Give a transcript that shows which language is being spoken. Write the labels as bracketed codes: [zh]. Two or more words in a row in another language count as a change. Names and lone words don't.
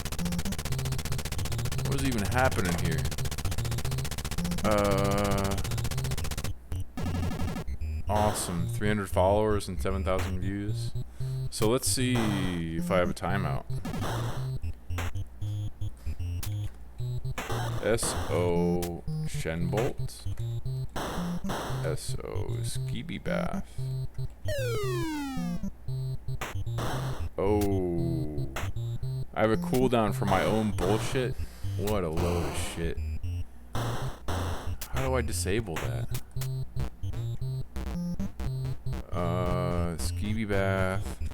[en] What is even happening here? Awesome. 300 followers and 7,000 views. So let's see if I have a timeout. S.O. Shenbolt. S.O. Skeeby Bath. Oh. I have a cooldown for my own bullshit? What a load of shit. How do I disable that? Skeeby Bath.